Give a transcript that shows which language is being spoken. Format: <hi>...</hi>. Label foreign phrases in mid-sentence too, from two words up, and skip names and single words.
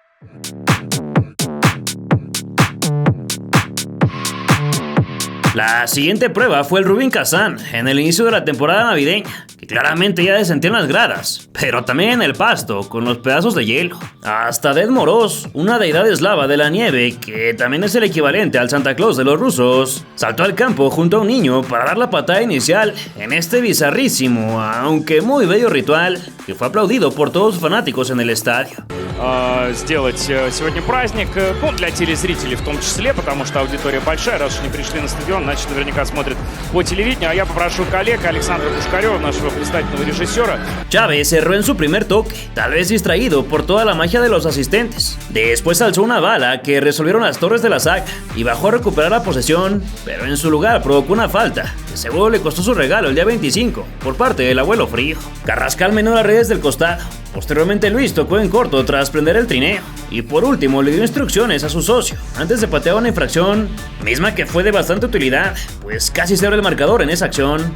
<es>La siguiente prueba fue el Rubin Kazan en el inicio de la temporada navideña, que claramente ya descendió en las gradas, pero también en el pasto con los pedazos de hielo. Hasta Ded Moroz, una deidad eslava de la nieve, que también es el equivalente al Santa Claus de los rusos, saltó al campo junto a un niño para dar la patada inicial en este bizarrísimo, aunque muy bello ritual, que fue aplaudido por todos los fanáticos en el estadio.</es> <ru>Сделать сегодня праздник, для телезрителей в том числе, потому что аудитория большая, раз уж не пришли на стадион, значит, наверняка смотрят по телевидению, а я попрошу коллег Александра Пушкарева, нашего блистательного режиссера.</ru> <es>Chávez cerró en su primer toque, tal vez distraído por toda la magia de los asistentes. Después alzó una bala que resolvieron las torres de la saga y bajó a recuperar la posesión, pero en su lugar provocó una falta, que seguro le costó su regalo el día 25, por parte del abuelo frío. Carrascal menó las redes del costado, Posteriormente Luis tocó en corto tras prender el trineo y por último le dio instrucciones a su socio antes de patear una infracción, misma que fue de bastante utilidad, pues casi se abre el marcador en esa acción.</es>